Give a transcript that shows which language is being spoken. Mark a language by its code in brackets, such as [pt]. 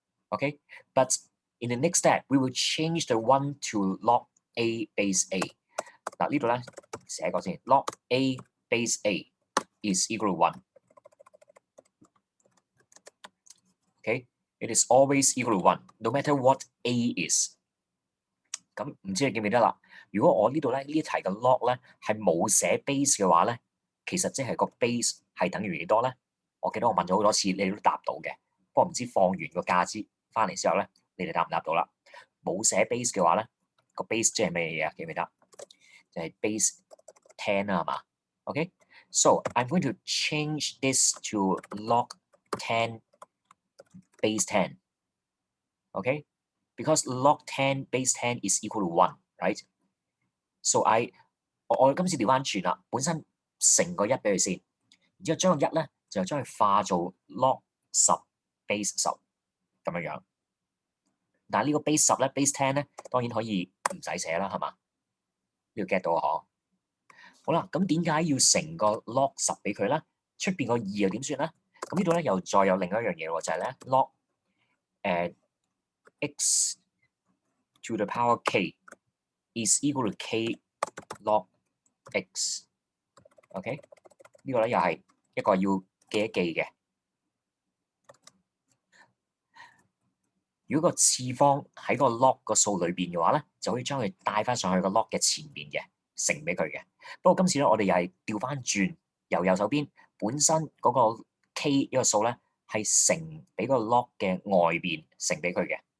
[en] Okay, but in the next step, we will change the 1 to log a base a. [yue] 嗱呢度咧寫過先 [en] ，log a base a is equal to 1. Okay, it is always equal to 1, no matter what a is. [yue] 咁唔知你記唔記得啦？如果我呢度咧呢一題嘅 log 咧係冇寫 base 嘅話咧，其實即係個 base 係等於幾多咧？我記得我問咗好多次，你都答到嘅。不過唔知放完個假之翻嚟之後咧，你哋答唔答到啦？冇寫 base 嘅話咧，個 base 即係咩嘢啊？記唔記得？就係 base 10啦，係嘛 [en] ？OK， so I'm going to change this to log 10 base 10. Okay, because log 10 base 10 is equal to 1, right? [yue] So 我今次調翻轉啦，本身乘個1俾佢先，然之後將個1咧就將佢化做 log 10 base 10咁樣樣。但係呢個 base 10咧 base 10咧當然可以唔使寫啦，係嘛？呢個 get 到啊嗬？好啦，咁點解要乘個 log 10俾佢咧？出邊個2又點算咧？咁呢度咧又再有另一樣嘢喎，就係咧 [en] log x to the power k is equal to k log x。 [yue] OK， 呢個咧又係一個要記一記嘅。如果個次方喺個 log 個數裏邊嘅話咧，就可以將佢帶翻上去個 log 嘅前邊嘅，乘俾佢嘅。不過今次咧，我哋又係調翻轉，由右手邊本身嗰個 k 呢個數咧係乘俾個 log 嘅外邊乘俾佢嘅。